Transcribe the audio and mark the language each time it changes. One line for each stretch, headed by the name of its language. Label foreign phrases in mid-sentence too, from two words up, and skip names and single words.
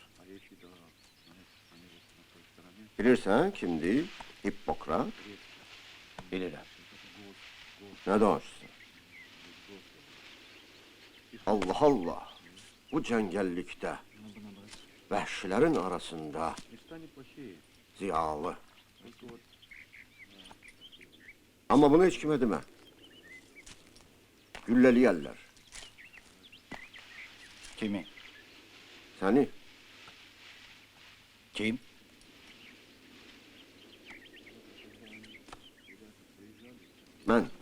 Azerbaijani: Bilirsən kimdir Hippokrat? Bilirəm. Ne danışsın? Allah Allah! Bu cəngəllikdə, vəhşilərin arasında ziyalı.
Turkish: Ama bunu hiç kime deme. Gülleliyerler.
Azerbaijani: Kimi?
Turkish: Seni. Kim? Ben.